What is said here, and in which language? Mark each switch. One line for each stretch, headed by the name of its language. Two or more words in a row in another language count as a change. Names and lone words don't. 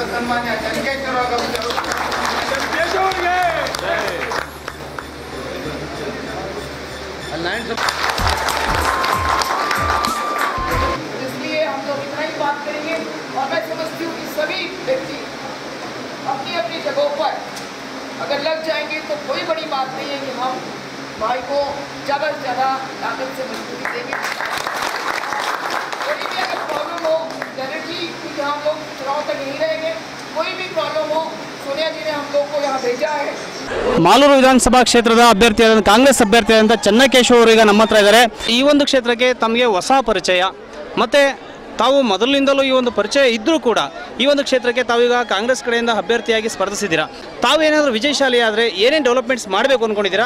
Kannada: ಸನ್ಮಾನ್ಯ ಚನ್ನಕೇಶ್ವರ
Hindi: इसलिए हम लोग इतना ही बात करेंगे और मैं समझती हूँ कि सभी व्यक्ति अपनी अपनी जगहों पर अगर लग जाएंगे तो कोई बड़ी बात नहीं है कि हम भाई को ज़्यादा से ज़्यादा ताकत से मजबूती देंगे। कोई भी अगर प्रॉब्लम हो डायरेक्टली क्योंकि हम लोग चुनाव तक नहीं रहेंगे, कोई भी प्रॉब्लम हो सोनिया जी ने हम लोग को यहाँ भेजा है।
Kannada: ಮಾಲೂರು ವಿಧಾನಸಭಾ ಕ್ಷೇತ್ರದ ಅಭ್ಯರ್ಥಿಯಾದ ಕಾಂಗ್ರೆಸ್ ಅಭ್ಯರ್ಥಿಯಾದಂಥ ಚನ್ನಕೇಶವ ಅವರು ಈಗ ನಮ್ಮ ಹತ್ರ ಇದ್ದಾರೆ. ಈ ಒಂದು ಕ್ಷೇತ್ರಕ್ಕೆ ತಮಗೆ ಹೊಸ ಪರಿಚಯ ಮತ್ತು ತಾವು ಮೊದಲಿನಿಂದಲೂ ಈ ಒಂದು ಪರಿಚಯ ಇದ್ದರೂ ಕೂಡ ಈ ಒಂದು ಕ್ಷೇತ್ರಕ್ಕೆ ತಾವೀಗ ಕಾಂಗ್ರೆಸ್ ಕಡೆಯಿಂದ ಅಭ್ಯರ್ಥಿಯಾಗಿ ಸ್ಪರ್ಧಿಸಿದ್ದೀರಾ. ತಾವೇನಾದರೂ ವಿಜಯಶಾಲಿ ಆದರೆ ಏನೇನು ಡೆವಲಪ್ಮೆಂಟ್ಸ್ ಮಾಡಬೇಕು ಅಂದ್ಕೊಂಡಿದ್ದೀರಾ?